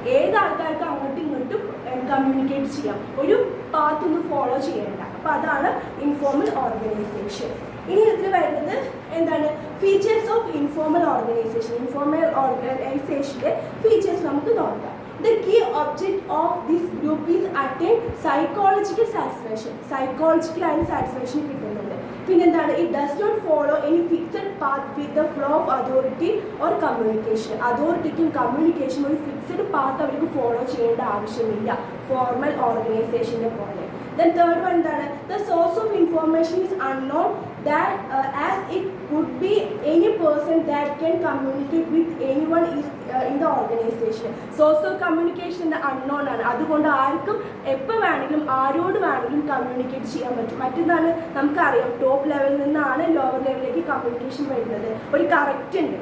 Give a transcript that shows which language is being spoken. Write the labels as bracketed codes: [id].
[ml] ഏത് ആൾക്കാർക്ക് അങ്ങോട്ടും ഇങ്ങോട്ടും കമ്മ്യൂണിക്കേറ്റ് ചെയ്യാം, ഒരു പാത്ത് ഒന്നും ഫോളോ ചെയ്യേണ്ട. അപ്പോൾ അതാണ് ഇൻഫോർമൽ ഓർഗനൈസേഷൻ. ഇനി ഇതിൽ വരുന്നത് എന്താണ്, features of informal organisation. Informal ഓർഗനൈസേഷൻ്റെ features നമുക്ക് നോക്കാം. [en] The key object of this group is attain psychological satisfaction. [ml] സൈക്കോളജിക്കലായ satisfaction കിട്ടുന്നുണ്ട്. പിന്നെന്താണ്, [en] It does not follow any fixed path with the flow of authority or communication. [ml] അതോറിറ്റിക്കും കമ്മ്യൂണിക്കേഷനും ഒരു fixed path അവർക്ക് follow ചെയ്യേണ്ട ആവശ്യമില്ല formal ഓർഗനൈസേഷൻ്റെ പോലെ. [en] Then third one [ml] എന്താണ്, [en] the source of information is unknown that as it could be any person that can communicate with anyone is in the organization. Source of communication unknown [ml] ആണ്. അതുകൊണ്ട് ആർക്കും എപ്പോൾ വേണമെങ്കിലും ആരോട് വേണമെങ്കിലും കമ്മ്യൂണിക്കേറ്റ് ചെയ്യാൻ പറ്റും. മറ്റൊന്നാണ്, നമുക്കറിയാം ടോപ്പ് ലെവലിൽ നിന്നാണ് ലോവർ ലെവലിലേക്ക് കമ്മ്യൂണിക്കേഷൻ വരുന്നത്. ഒരു കറക്റ്റ് ഉണ്ട്.